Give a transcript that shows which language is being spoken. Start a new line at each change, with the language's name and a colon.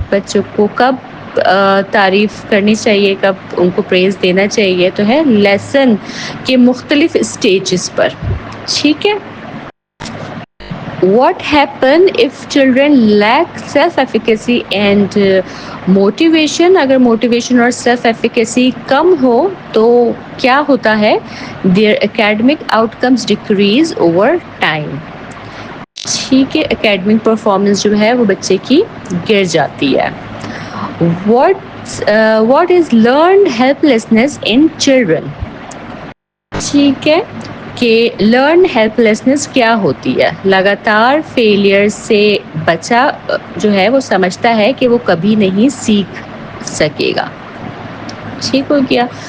Urdu: بچوں کو کب تعریف کرنی چاہیے, کب ان کو پریز دینا چاہیے؟ تو ہے لیسن کے مختلف اسٹیجز پر.
English: ٹھیک ہے, what happen if children lack self efficacy and motivation?
Urdu: اگر موٹیویشن اور سیلف ایفیکیسی کم ہو تو کیا ہوتا ہے؟
English: their academic outcomes decrease over time.
Urdu: ٹھیک ہے, اکیڈمک پرفارمنس جو ہے وہ بچے کی گر جاتی ہے.
English: What is learned helplessness in children?
Urdu: ٹھیک ہے, کہ لرن ہیلپ لیسنس کیا ہوتی ہے؟ لگاتار فیلئر سے بچہ جو ہے وہ سمجھتا ہے کہ وہ کبھی نہیں سیکھ سکے گا. ٹھیک ہو گیا.